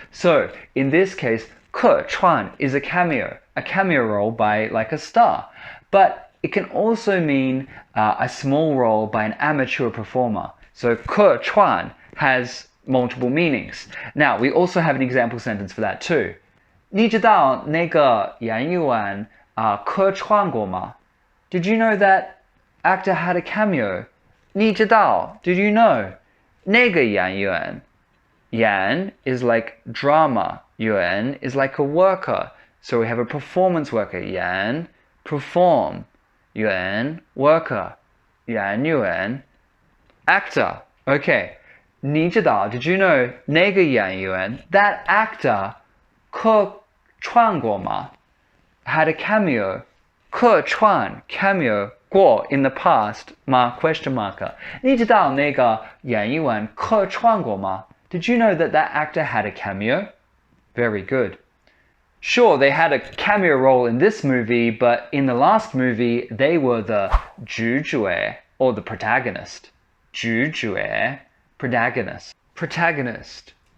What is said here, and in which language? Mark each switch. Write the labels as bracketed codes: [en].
[en] So in this case, 客串 is a cameo role by like a star. But it can also mean a small role by an amateur performer. So 客串 has multiple meanings. Now, we also have an example sentence for that too. [zh] 你知道那个演员客串过吗? [en] Did you know that actor had a cameo? [zh] 你知道, [en] did you know? [zh] 那个演员 [en] Yan is like drama. Yuan is like a worker. So we have a performance worker. Yan, perform. Yuan, worker. Yuan, actor. Okay. [zh] 你知道, [en] did you know [zh] 那个演员 [en] that actor [zh] 客串过吗? [en] Had a cameo. 客串 cameo 过 in the past 吗 question marker. [zh] 你知道那个演员客串过吗? [en] Did you know that that actor had a cameo? Very good. Sure, they had a cameo role in this movie, but in the last movie, they were the 主角 or the protagonist. 主角 protagonist. Protagonist.